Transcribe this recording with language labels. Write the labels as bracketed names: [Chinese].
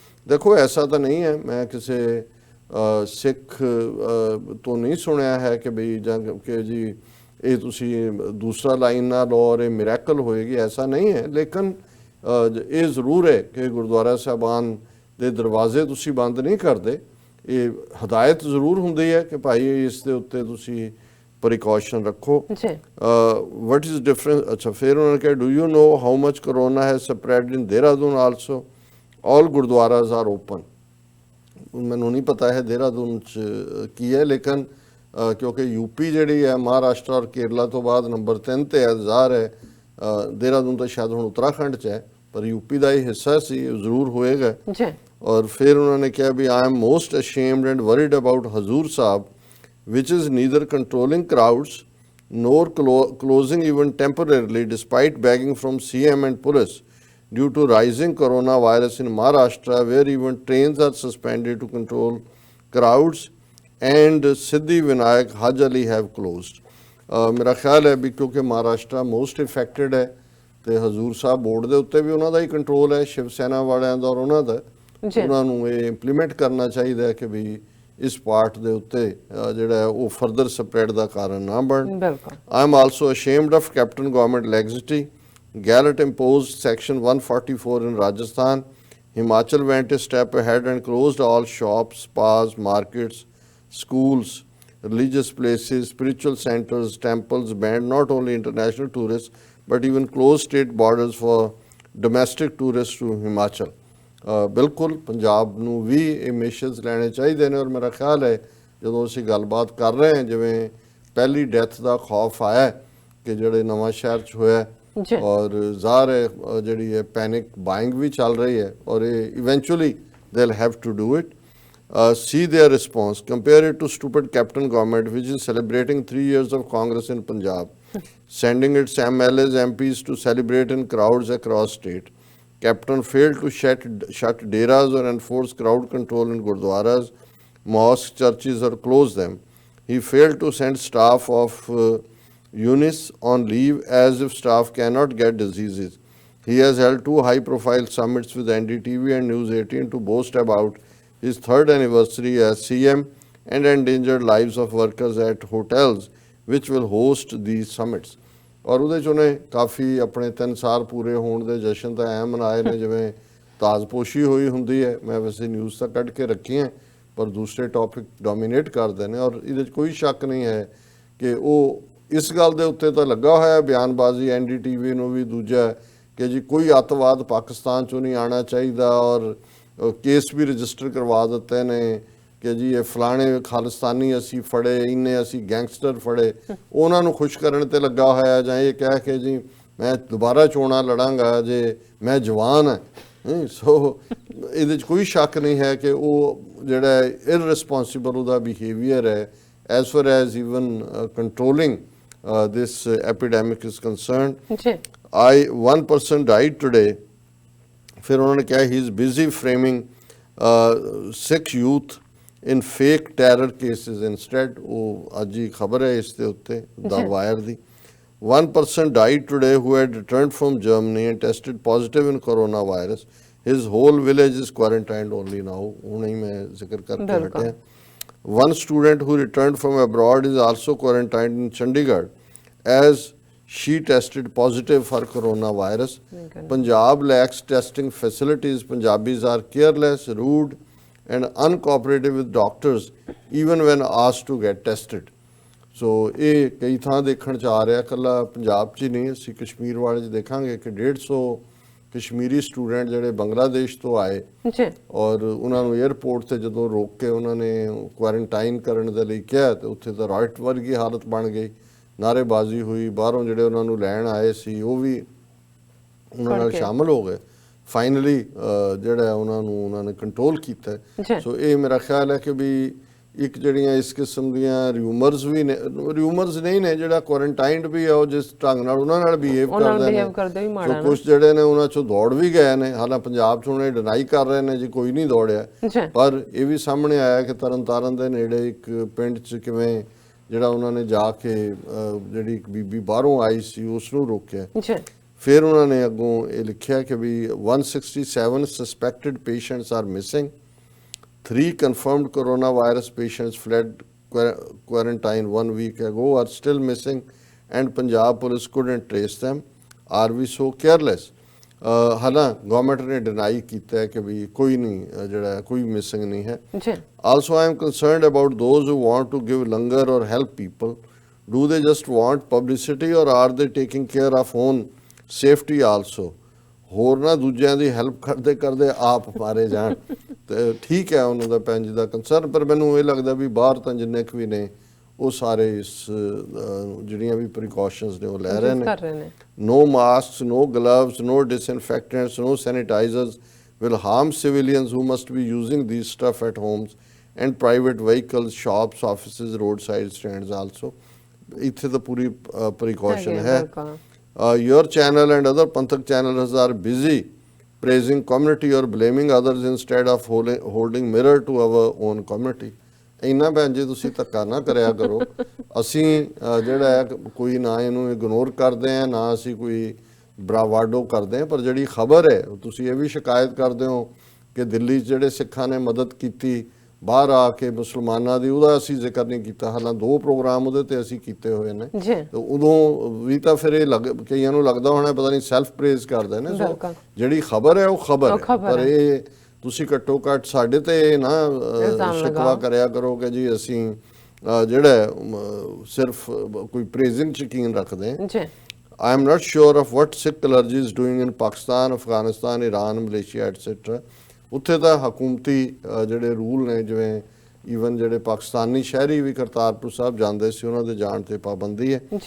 [Hindi] देखो ऐसा तो नहीं है, मैं किसी सिख तो नहीं सुनिया है कि भाई कि जी ये तुसी दूसरा लाइन ना लो और ये मिरेकल होएगी, ऐसा नहीं है। लेकिन ये ज़रूर है कि गुरुद्वारा साहबान [Punjabi] ਦੇ ਦਰਵਾਜ਼ੇ ਤੁਸੀਂ ਬੰਦ ਨਹੀਂ ਕਰਦੇ। ਇਹ ਹਦਾਇਤ ਜ਼ਰੂਰ ਹੁੰਦੀ ਹੈ ਕਿ ਭਾਈ ਇਸ ਦੇ ਉੱਤੇ ਤੁਸੀਂ ਪ੍ਰੀਕਾਸ਼ਨ ਰੱਖੋ। [English] What is difference? [Punjabi] ਅੱਛਾ, ਫਿਰ ਉਹਨਾਂ ਨੇ ਕਿਹਾ [English] Do you know how much corona has spread in Dehradun also? All gurdwaras are open. [Punjabi] ਮੈਨੂੰ ਨਹੀਂ ਪਤਾ ਹੈ ਦੇਹਰਾਦੂਨ 'ਚ ਕੀ ਹੈ, ਲੇਕਿਨ ਕਿਉਂਕਿ ਯੂਪੀ ਜਿਹੜੀ ਹੈ ਮਹਾਰਾਸ਼ਟਰ ਔਰ ਕੇਰਲਾ ਤੋਂ ਬਾਅਦ ਨੰਬਰ 3 ਤੇ ਹੈ, ਜ਼ਾਹਰ ਹੈ ਦੇਹਰਾਦੂਨ ਤਾਂ ਸ਼ਾਇਦ ਹੁਣ ਉੱਤਰਾਖੰਡ 'ਚ ਹੈ, ਪਰ ਯੂਪੀ ਦਾ ਇਹ ਹਿੱਸਾ ਸੀ, ਜ਼ਰੂਰ ਹੋਏਗਾ। ਔਰ ਫਿਰ ਉਹਨਾਂ ਨੇ ਕਿਹਾ [English] ਵੀ I am most ashamed and worried about Hazur Sahib which is neither controlling crowds nor closing even temporarily despite begging from CM and police due to rising coronavirus in Maharashtra, where even trains are suspended to control crowds, and Siddhi Vinayak Haj Ali have closed. [Punjabi] ਮੇਰਾ ਖਿਆਲ ਹੈ ਵੀ ਕਿਉਂਕਿ Maharashtra most affected ਹੈ ਤੇ Hazur Sahib board ਦੇ ਉੱਤੇ ਵੀ ਉਹਨਾਂ ਦਾ ਹੀ control ਹੈ, ਸ਼ਿਵ ਸੈਨਾ ਵਾਲਿਆਂ ਦਾ ਔਰ ਉਹਨਾਂ ਦਾ, ਉਹਨਾਂ ਨੂੰ ਇਹ ਇੰਪਲੀਮੈਂਟ ਕਰਨਾ ਚਾਹੀਦਾ ਹੈ ਕਿ ਵੀ ਇਸ ਪਾਰਟ ਦੇ ਉੱਤੇ ਜਿਹੜਾ ਉਹ ਫਰਦਰ ਸਪਰੈਡ ਦਾ ਕਾਰਨ ਨਾ ਬਣ। [English] I am also ashamed of captain government laxity. Gallot imposed section 144 in Rajasthan. Himachal went a step ahead and closed all shops, spas, markets, schools, religious places, spiritual centers, temples, banned not only international tourists but even closed state borders for domestic tourists to Himachal. [Punjabi] ਬਿਲਕੁਲ ਪੰਜਾਬ ਨੂੰ ਵੀ ਇਹ ਮੇਸ਼ਰਸ ਲੈਣੇ ਚਾਹੀਦੇ ਨੇ। ਔਰ ਮੇਰਾ ਖਿਆਲ ਹੈ ਜਦੋਂ ਅਸੀਂ ਗੱਲਬਾਤ ਕਰ ਰਹੇ ਹਾਂ, ਜਿਵੇਂ ਪਹਿਲੀ ਡੈਥ ਦਾ ਖੌਫ ਆਇਆ ਕਿ ਜਿਹੜੇ ਨਵਾਂ ਸ਼ਹਿਰ 'ਚ ਹੋਇਆ, ਔਰ ਜ਼ਾਹਰ ਹੈ ਜਿਹੜੀ ਹੈ ਪੈਨਿਕ ਬਾਇੰਗ ਵੀ ਚੱਲ ਰਹੀ ਹੈ, ਔਰ ਇਹ [English] Eventually they will have to do it. See their response. Compare it to stupid Captain government, which is celebrating 3 years of Congress in Punjab, sending its MLAs, MPs to celebrate in crowds across state. Captain failed to shut deras or enforce crowd control in gurdwaras, mosques, churches, or close them. He failed to send staff of UNIS on leave as if staff cannot get diseases. He has held 2 high-profile summits with NDTV and News 18 to boast about his 3rd anniversary as CM and endangered lives of workers at hotels which will host these summits. [Punjabi] ਔਰ ਉਹਦੇ 'ਚ ਉਹਨੇ ਕਾਫੀ ਆਪਣੇ 3 ਸਾਲ ਪੂਰੇ ਹੋਣ ਦੇ ਜਸ਼ਨ ਤਾਂ ਐਂ ਮਨਾਏ ਨੇ ਜਿਵੇਂ ਤਾਜ਼ਪੋਸ਼ੀ ਹੋਈ ਹੁੰਦੀ ਹੈ। ਮੈਂ ਵੈਸੇ ਨਿਊਜ਼ ਤਾਂ ਕੱਢ ਕੇ ਰੱਖੀਆਂ, ਪਰ ਦੂਸਰੇ ਟੌਪਿਕ ਡੋਮੀਨੇਟ ਕਰਦੇ ਨੇ, ਔਰ ਇਹਦੇ 'ਚ ਕੋਈ ਸ਼ੱਕ ਨਹੀਂ ਹੈ ਕਿ ਉਹ ਇਸ ਗੱਲ ਦੇ ਉੱਤੇ ਤਾਂ ਲੱਗਾ ਹੋਇਆ ਬਿਆਨਬਾਜ਼ੀ NDTV ਨੂੰ ਵੀ, ਦੂਜਾ ਕਿ ਜੀ ਕੋਈ ਅੱਤਵਾਦ ਪਾਕਿਸਤਾਨ 'ਚੋਂ ਨਹੀਂ ਆਉਣਾ ਚਾਹੀਦਾ, ਔਰ ਕੇਸ ਵੀ ਰਜਿਸਟਰ ਕਰਵਾ ਦਿੱਤੇ ਨੇ ਕਿ ਜੀ ਇਹ ਫਲਾਣੇ ਖਾਲਿਸਤਾਨੀ ਅਸੀਂ ਫੜੇ, ਇੰਨੇ ਅਸੀਂ ਗੈਂਗਸਟਰ ਫੜੇ। ਉਹਨਾਂ ਨੂੰ ਖੁਸ਼ ਕਰਨ ਤੇ ਲੱਗਾ ਹੋਇਆ, ਜਾਂ ਇਹ ਕਹਿ ਕੇ ਜੀ ਮੈਂ ਦੁਬਾਰਾ ਚੋਣਾਂ ਲੜਾਂਗਾ ਜੇ ਮੈਂ ਜਵਾਨ ਹਾਂ। ਸੋ ਇਹਦੇ 'ਚ ਕੋਈ ਸ਼ੱਕ ਨਹੀਂ ਹੈ ਕਿ ਉਹ ਜਿਹੜਾ ਇਰਰਿਸਪੋਂਸਿਬਲ ਉਹਦਾ ਬਿਹੇਵੀਅਰ ਹੈ [English] As far as even controlling this epidemic is concerned. One person died today. [Punjabi] ਫਿਰ ਉਹਨਾਂ ਨੇ ਕਿਹਾ [English] he is busy framing Sikh youth in fake terror cases instead. [Punjabi] ਉਹ ਅੱਜ ਹੀ ਖਬਰ ਹੈ ਇਸ ਦੇ ਉੱਤੇ The Wire ਦੀ। [English] One person died today who had returned from Germany and tested positive in coronavirus. His whole village is quarantined only now. [Punjabi] ਹੁਣੇ ਹੀ ਮੈਂ ਜ਼ਿਕਰ ਕਰਕੇ ਹਟਿਆ। [English] One student who returned from abroad is also quarantined in Chandigarh as she tested positive for coronavirus. Punjab lacks testing facilities. Punjabis are careless, rude and uncooperative with doctors even when asked to get tested. [Punjabi] So ਇਹ ਕਈ ਥਾਂ ਦੇਖਣ 'ਚ ਆ ਰਿਹਾ, ਇਕੱਲਾ ਪੰਜਾਬ 'ਚ ਹੀ ਨਹੀਂ, ਅਸੀਂ ਕਸ਼ਮੀਰ ਵਾਲੇ 'ਚ ਦੇਖਾਂਗੇ ਕਿ 150 ਕਸ਼ਮੀਰੀ ਸਟੂਡੈਂਟ ਜਿਹੜੇ ਬੰਗਲਾਦੇਸ਼ ਤੋਂ ਆਏ ਔਰ ਉਹਨਾਂ ਨੂੰ 에ਅਰਪੋਰਟ ਤੇ ਜਦੋਂ ਰੋਕ ਕੇ ਉਹਨਾਂ ਨੇ ਕੁਆਰੰਟਾਈਨ ਕਰਨ ਦੇ ਲਈ ਕਿਹਾ ਤੇ ਉੱਥੇ ਤਾਂ ਰਾਈਟ ਵਰਗੀ ਹਾਲਤ ਬਣ ਗਈ, ਨਾਅਰੇਬਾਜ਼ੀ ਹੋਈ, ਬਾਹਰੋਂ ਜਿਹੜੇ ਉਹਨਾਂ ਨੂੰ ਲੈਣ ਆਏ ਸੀ ਉਹ ਵੀ ਉਹਨਾਂ ਨਾਲ ਸ਼ਾਮਲ ਹੋ ਗਏ। ਫਾਈਨਲੀ ਜਿਹੜਾ ਉਹਨਾਂ ਨੇ ਕੰਟਰੋਲ ਕੀਤਾ। ਸੋ ਇਹ ਮੇਰਾ ਖਿਆਲ ਹੈ ਕਿ ਵੀ ਇੱਕ ਜਿਹੜੀਆਂ ਇਸ ਕਿਸਮ ਦੀਆਂ ਰਿਊਮਰਸ ਵੀ ਨੇ, ਰਿਊਮਰਸ ਨਹੀਂ ਨੇ, ਜਿਹੜਾ ਕੁਆਰੰਟਾਈਨਡ ਵੀ ਆ ਉਹ ਜਿਸ ਢੰਗ ਨਾਲ ਉਹਨਾਂ ਨਾਲ ਬਿਹੇਵ ਕਰਦੇ ਨੇ, ਸੋ ਕੁਝ ਜਿਹੜੇ ਨੇ ਉਹਨਾਂ ਚੋਂ ਦੌੜ ਵੀ ਗਏ ਨੇ। ਹਾਲਾਂਕਿ ਪੰਜਾਬ 'ਚ ਉਹਨੇ ਡਿਨਾਈ ਕਰ ਰਹੇ ਨੇ ਜੀ ਕੋਈ ਨਹੀਂ ਦੌੜਿਆ, ਪਰ ਇਹ ਵੀ ਸਾਹਮਣੇ ਆਇਆ ਕਿ ਤਰਨਤਾਰਨ ਦੇ ਨੇੜੇ ਇੱਕ ਪਿੰਡ 'ਚ ਕਿਵੇਂ ਜਿਹੜਾ ਉਹਨਾਂ ਨੇ ਜਾ ਕੇ ਜਿਹੜੀ ਇੱਕ ਬੀਬੀ ਬਾਹਰੋਂ ਆਈ ਸੀ ਉਸ ਨੂੰ ਰੋਕਿਆ। ਫਿਰ ਉਹਨਾਂ ਨੇ ਅੱਗੋਂ ਇਹ ਲਿਖਿਆ ਕਿ ਵੀ [English] 167 suspected patients are missing, 3 confirmed coronavirus patients fled quarantine 1 week ago are still missing and Punjab police couldn't trace them. Are we so careless? [Punjabi] ਹਾਲਾਂ ਗਵਰਨਮੈਂਟ ਨੇ ਡਿਨਾਈ ਕੀਤਾ ਹੈ ਕਿ ਵੀ ਕੋਈ ਨਹੀਂ ਜਿਹੜਾ ਕੋਈ ਮਿਸਿੰਗ ਨਹੀਂ ਹੈ। ਜੀ [English] Also, I am concerned about those who want to give langar or help people. Do they just want publicity or are they taking care of own safety also? [Punjabi] ਹੋਰ ਨਾ ਦੂਜਿਆਂ ਦੀ ਹੈਲਪ ਕਰਦੇ ਕਰਦੇ ਆਪ ਮਾਰੇ ਜਾਣ ਤੇ ਠੀਕ ਹੈ ਉਹਨਾਂ ਦਾ ਭੈਣ ਜੀ ਦਾ ਕੰਸਰਨ, ਪਰ ਮੈਨੂੰ ਇਹ ਲੱਗਦਾ ਵੀ ਬਾਹਰ ਤਾਂ ਜਿੰਨੇ ਕੁ ਵੀ ਨੇ ਉਹ ਸਾਰੇ ਇਸ ਜਿਹੜੀਆਂ ਵੀ ਪ੍ਰੀਕਾਸ਼ਨਸ ਨੇ ਉਹ ਲੈ ਰਹੇ ਨੇ। [English] No masks, no gloves, no disinfectants, no sanitizers will harm civilians who must be using these stuff at homes and private vehicles, shops, offices, roadside stands also. [Punjabi] ਇੱਥੇ ਤਾਂ ਪੂਰੀ ਪ੍ਰੀਕਾਸ਼ਨ ਹੈ। [English] Your channel and other Panthak channels are busy praising community or blaming others instead of holding mirror to our own community. [Punjabi] ਇੰਨਾ ਭੈਣ ਜੀ ਤੁਸੀਂ ਧੱਕਾ ਨਾ ਕਰਿਆ ਕਰੋ। ਅਸੀਂ ਜਿਹੜਾ ਹੈ ਕੋਈ ਨਾ ਇਹਨੂੰ ਇਗਨੋਰ ਕਰਦੇ ਆ ਨਾ ਅਸੀਂ ਕੋਈ ਬਰਾਵਾਡੋ ਕਰਦੇ ਆ, ਪਰ ਜਿਹੜੀ ਖਬਰ ਹੈ ਤੁਸੀਂ ਇਹ ਵੀ ਸ਼ਿਕਾਇਤ ਕਰਦੇ ਹੋ ਕਿ ਦਿੱਲੀ 'ਚ ਜਿਹੜੇ ਸਿੱਖਾਂ ਨੇ ਮਦਦ ਕੀਤੀ ਬਾਹਰ ਆ ਕੇ ਮੁਸਲਮਾਨਾਂ ਦੀ, ਉਹਦਾ ਅਸੀਂ ਜ਼ਿਕਰ ਨਹੀਂ ਕੀਤਾ। ਹਾਲਾਂ 2 ਪ੍ਰੋਗਰਾਮ ਉਹਦੇ ਤੇ ਅਸੀਂ ਕੀਤੇ ਹੋਏ ਨੇ ਤੇ ਉਦੋਂ ਵੀ ਤਾਂ ਫਿਰ ਇਹ ਕਈਆਂ ਨੂੰ ਲੱਗਦਾ ਹੋਣਾ ਪਤਾ ਨਹੀਂ ਸੈਲਫ ਪ੍ਰੇਜ਼ ਕਰਦੇ ਨੇ। ਸੋ ਜਿਹੜੀ ਖਬਰ ਹੈ ਉਹ ਖਬਰ ਹੈ, ਪਰ ਇਹ ਤੁਸੀਂ ਘੱਟੋ ਘੱਟ ਸਾਡੇ ਤੇ ਨਾ ਸ਼ਿਕਵਾ ਕਰਿਆ ਕਰੋ ਕਿ ਜੀ ਅਸੀਂ ਜਿਹੜਾ ਸਿਰਫ ਕੋਈ ਪ੍ਰੇਜ਼ਿੰਗ 'ਚ ਯਕੀਨ ਰੱਖਦੇ ਹਾਂ। [English] I am not sure of what Sikh clergy is doing in Pakistan, Afghanistan, Iran, Malaysia, etc. [Punjabi] ਉੱਥੇ ਤਾਂ ਹਕੂਮਤੀ ਜਿਹੜੇ ਰੂਲ ਨੇ, ਜਿਵੇਂ ਈਵਨ ਜਿਹੜੇ ਪਾਕਿਸਤਾਨੀ ਸ਼ਹਿਰੀ ਵੀ ਕਰਤਾਰਪੁਰ ਸਾਹਿਬ ਜਾਂਦੇ ਸੀ ਉਹਨਾਂ ਦੇ ਜਾਣ ਤੇ ਪਾਬੰਦੀ ਹੈ।